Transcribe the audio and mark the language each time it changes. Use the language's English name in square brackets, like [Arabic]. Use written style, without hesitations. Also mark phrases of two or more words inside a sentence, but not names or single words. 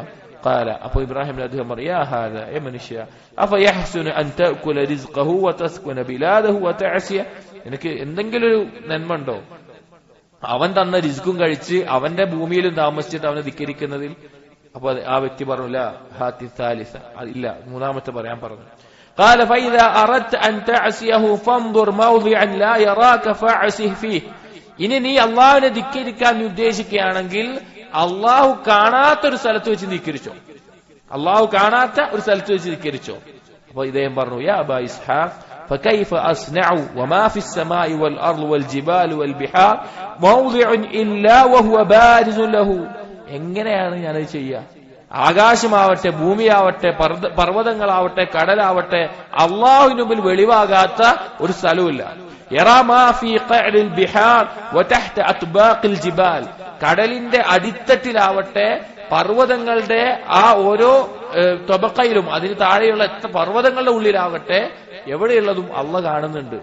[Malayalam] ഖാല, അപ്പൊ ഇബ്രാഹിം അദ്ദേഹം പറഞ്ഞു, [Arabic] يا هذا, [Malayalam] ഏ മനുഷ്യ, [Arabic] أفيحسن أن تأكل رزقه وتسكن بلاده وتعصيه, [Malayalam] നിനക്ക് എന്തെങ്കിലും ഒരു നന്മ ഉണ്ടോ? അവൻ തന്ന റിസ്കും കഴിച്ച് അവന്റെ ഭൂമിയിലും താമസിച്ചിട്ട് അവനെ ധിക്കരിക്കുന്നതിൽ. അപ്പൊ ആ വ്യക്തി പറഞ്ഞില്ല [Arabic] هات ثالثة, [Malayalam] ഇല്ല, മൂന്നാമത്തെ പറയാൻ പറഞ്ഞു. [Arabic] قال فإذا أردت أن تعصيه فانظر موضعا لا يراك فاعصه فيه. [Malayalam] ഇനി നീ അള്ളാഹുവിനെ ധിക്കരിക്കാൻ ഉദ്ദേശിക്കുകയാണെങ്കിൽ അള്ളാഹു കാണാത്തൊരു സ്ഥലത്ത് വെച്ച് ധിക്കരിച്ചോ, അള്ളാഹു കാണാത്ത ഒരു സ്ഥലത്ത് വെച്ച് ധിക്കരിച്ചോ. അപ്പൊ ഇദ്ദേഹം പറഞ്ഞു [Arabic] يا أبا إسحاق فكيف أصنع وما في السماء والأرض والجبال والبحار موضع إلا وهو بارز له. [Malayalam] എങ്ങനെയാണ് ഞാനത് ചെയ്യുക? ആകാശമാവട്ടെ, ഭൂമിയാവട്ടെ, പർവ്വതങ്ങളാവട്ടെ, കടലാവട്ടെ, അള്ളാഹുവിന് മുമ്പിൽ വെളിവാകാത്ത ഒരു സ്ഥലവുമില്ല. [Arabic] يرى ما في قعر البحار وتحت أطباق الجبال. [Malayalam] കടലിന്റെ അടിത്തട്ടിലാവട്ടെ, പർവ്വതങ്ങളുടെ ആ ഓരോ തൊബക്കയിലും അതിന് താഴെയുള്ള പർവ്വതങ്ങളുടെ ഉള്ളിലാവട്ടെ, എവിടെയുള്ളതും അള്ളാഹ് കാണുന്നുണ്ട്.